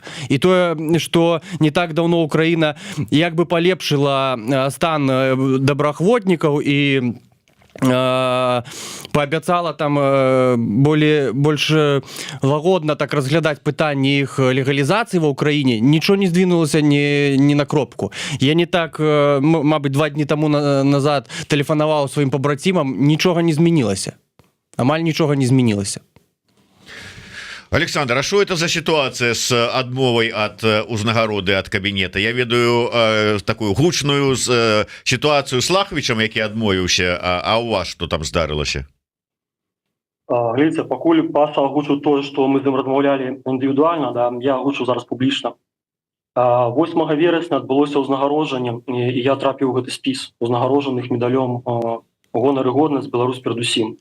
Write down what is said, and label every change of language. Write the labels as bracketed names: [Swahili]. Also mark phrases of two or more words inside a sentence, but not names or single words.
[Belarusian] І тое, што не так даўно Украіна як бы палепшыла стан добраахвотнікаў і паабяцала там больш лагодна так разглядаць пытанні іх легалізацыі ва ўкраіне, нічого не здвинулася ні на кропку. Я не так, мабыць, 2 дні таму назад тэлефанаваў сваім пабрацімам, нічога не змянілася. Амаль нічога не змянілася. [Russian] Александр, а что это за ситуация с адмовай от узнагароды от кабинета? [Belarusian] Я ведаю такую гучную [Russian] ситуацию с Лахвичем, [Belarusian] які адмовіўся, а у вас что там здарылася? Глядзіце, пакуль Паша агучыў тое, што мы з ім размаўлялі індывідуальна, да, я агучу зараз публічна. 8 верасня адбылося ўзнагароджанне, і я трапіў у гэты спіс узнагароджаных медалём гонар і годнасць Беларусь перадусім.